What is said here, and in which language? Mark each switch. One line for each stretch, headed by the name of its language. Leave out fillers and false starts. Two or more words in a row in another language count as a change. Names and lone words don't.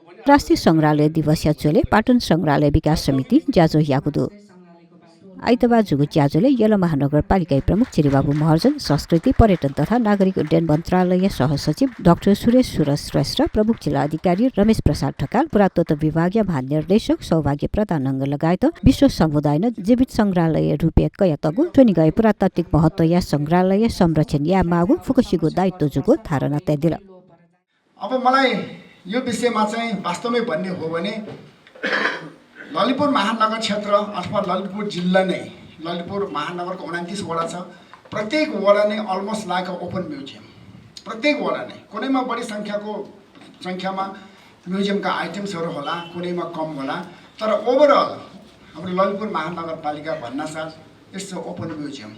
Newari: अन्तर्राष्ट्रिय संग्रहालय दिवस याचोले पाटन संग्रहालय विकास समिति ज्याजो याकुदु आइतबार जुगु ज्याजोले यला महानगरपालिका प्रमुख चिरीबाबु महर्जन, संस्कृति पर्यटन तथा नागरिक उड्डयन मन्त्रालय सहसचिव डाक्टर सुरेश श्रेष्ठ, प्रमुख जिल्ला अधिकारी रमेश प्रसाद ढकाल, पुरातत्व विभागीय महानिर्देशक सौभाग्य प्रधानङ्ग लगायत विश्व समुदाय जीवित संग्रहालय रुपियाँ कया तगु सोनी गए पुरातात्विक महत्व या संग्रहालय संरक्षण या मागु फुकसीको दायित्व जुगु धारणा त्यादिल।
Nepali: अब मलाई यो विषयमा चाहिँ वास्तवमै भन्ने हो भने ललितपुर महानगर क्षेत्र अथवा ललितपुर जिल्ला नै ललितपुर महानगरको 29 वडा छ। प्रत्येक वडा नै
English: almost like open museum.
Nepali: प्रत्येक वडा नै कुनैमा बढी संख्यामा म्युजियमका आइटम्सहरू होला, कुनैमा कम होला, तर ओभरअल हाम्रो ललितपुर महानगरपालिका भन्नासाथ यस्तो
English: open museum.